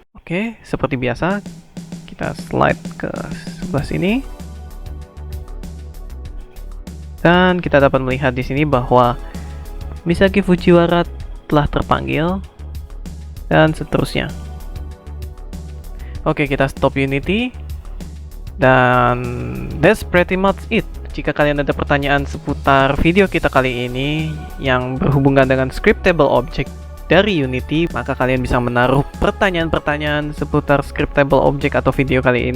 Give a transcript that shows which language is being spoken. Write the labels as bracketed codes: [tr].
[id] Oke, seperti biasa kita slide ke sebelah sini. Dan kita dapat melihat di sini bahwa Misaki Fujiwara telah terpanggil dan seterusnya. Oke, kita stop Unity. [en] Dan that's pretty much it. [id] Jika kalian ada pertanyaan seputar video kita kali ini yang berhubungan dengan scriptable object dari Unity, maka kalian bisa menaruh pertanyaan-pertanyaan seputar scriptable object atau video kali ini. Kalian bisa ke kolom komen itu. [en] And see you on the next video.